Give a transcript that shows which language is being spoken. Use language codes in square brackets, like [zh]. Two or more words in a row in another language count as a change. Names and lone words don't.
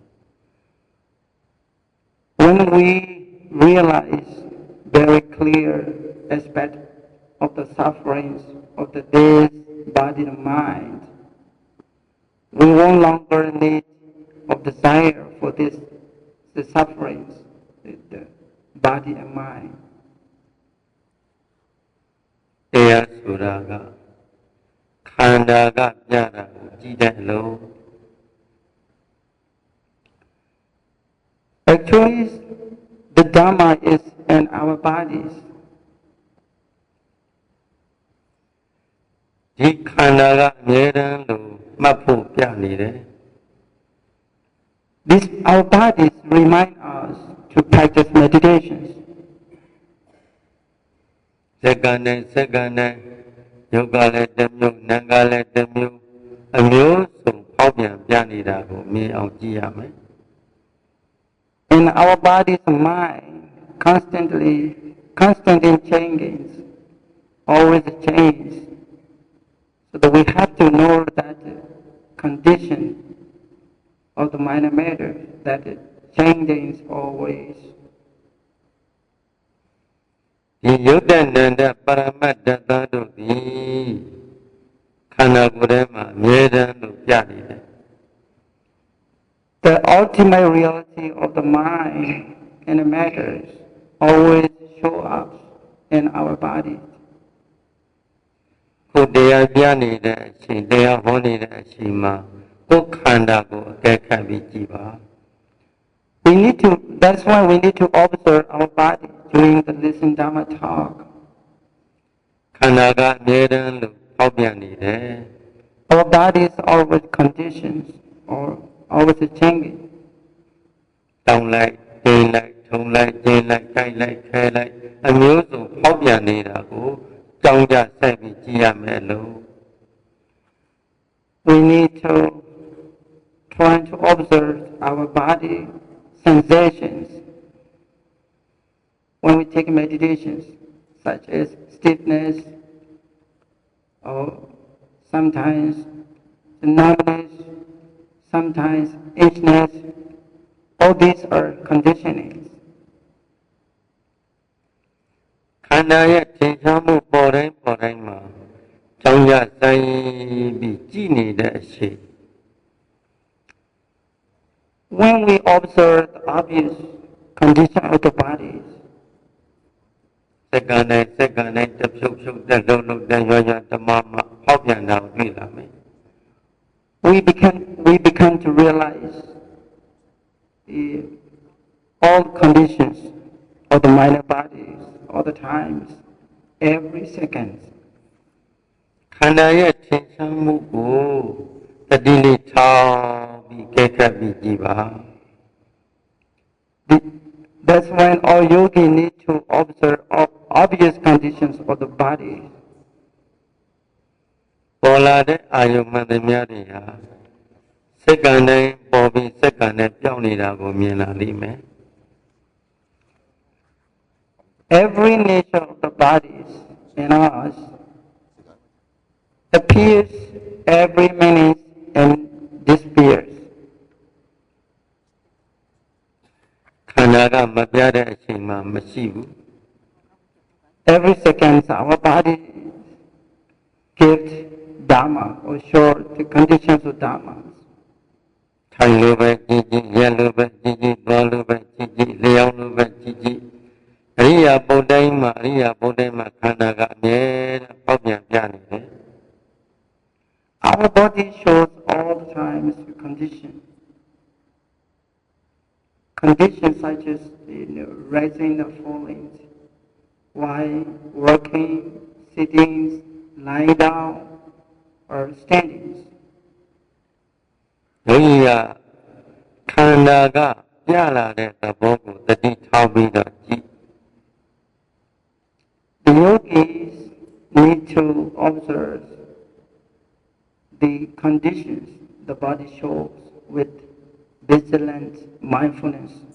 [en] When we realize very clear aspect of the sufferings of the this body and mind, we no longer need of desire for the sufferings, the body and mind. [my] တရားဆိုတာကခန္ဓာကပြတာကိုကြည့်တဲ့လို့ [en] Actually, the Dharma is in our bodies. [my] ဒီခန္ဓာကအမြဲတမ်းလို့မှတ်ဖို့ပြနေတယ် [en] Our bodies remind us to practice meditations. [my] စက္ကန့်နဲ့စက္ကန့်နဲ့ယောဂလည်းတစ်မျိုးနာမ်ကလည်းတစ်မျိုးအမျိုးစုံပေါက်ပြန်ပြနေတာကိုမြင်အောင်ကြည့်ရမယ် [en] In our body's mind, constant in changes, always change. So that we have to know that condition of the minor matter, that it changes always. [my] ဒီယုတ်တဲ့နန္ဒပရမတ္တသတို့သည်ခန္ဓာကိုယ်ထဲမှာအမြဲတမ်းလို့ပြနေတယ် [en] The ultimate reality of the mind and the matters always show up in our body. [my] ကိုယ်တရားပြနေတဲ့အချိန်တရားဟောနေတဲ့အချိန်မှာကိုယ်ခန္ဓာကိုအကဲခတ်ပြီးကြည့်ပါ [en] That's why we need to observe our body during the listen Dharma talk. [my] ခန္ဓာကအမြဲတမ်းလို့ပေါက်ပြန်နေတယ် [en] Our body is always conditions or always changing. [my] တောင်းလိုက်ကျင်းလိုက်ထုံလိုက်ကျင်းလိုက်တိုက်လိုက်ခဲလိုက်အမျိုးစုံပေါက်ပြန်နေတာကိုကြောင်းကြဆက်ပြီးကြည့်ရမယ်လို့ [en] We need to try to observe our body sensations when we take meditations, such as stiffness or sometimes numbness, sometimes itchiness. All these are conditionings. [my] ခန္ဓာရဲ့ထင်ရှားမှုပေါ်တိုင်းမှာကြောင်းကြဆိုင်ပြီးကြည့်နေတဲ့အချိန် [en] When we observe the obvious condition of the bodies, [my] စက္ကန့်နဲ့စက္ကန့်နဲ့တစ်ဖြုတ်ဖြုတ်တက်လုံးတဲ့ရွရွဓမ္မမှာပေါက်ပြန်တာကိုတွေ့လာမယ် [en] we become to realize all conditions of the minor bodies, all the times, every second. [my] ခန္ဓာရဲ့ထင်ရှားမှုကိုတတိလေးထောင်ပြီးကဲခတ်ပြီးကြည့်ပါ [en] That's when all yogi need to observe all obvious conditions of the body. [my] ပေါ်လာတဲ့အာယုမှန်သမျှတွေဟာစက္ကန့်တိုင်းပေါ်ပြီးစက္ကန့်နဲ့ပြောင်းနေတာကိုမြင်လာလိမ့်မယ် [en] Every nature of the bodies in us appears every minute and disappears. [my] ခန္ဓာကမပြတဲ့အချိန်မှာမရှိဘူး [en] Every second our body gives Dharma or show the conditions of Dharma. [my] ထိုင်လိုပဲကြည်ကြည်ရက်လိုပဲကြည်ကြည်သွားလိုပဲကြည်ကြည်လျောင်းလိုပဲကြည်ကြည်အရိယာပုဒ်တိုင်းမှာခန္ဓာကအမြဲတမ်းပေါက်ပြန်ပြနေတယ် [en] Our body shows all the time conditions such as rising and falling, while working, sitting, lying down, or standing. [my] ယောဂီကခန္ဓာကပြလာတဲ့သဘောကိုတတိထားပြီးတော့ကြည့် [en] The yogis need to observe the conditions the body shows with vigilant mindfulness.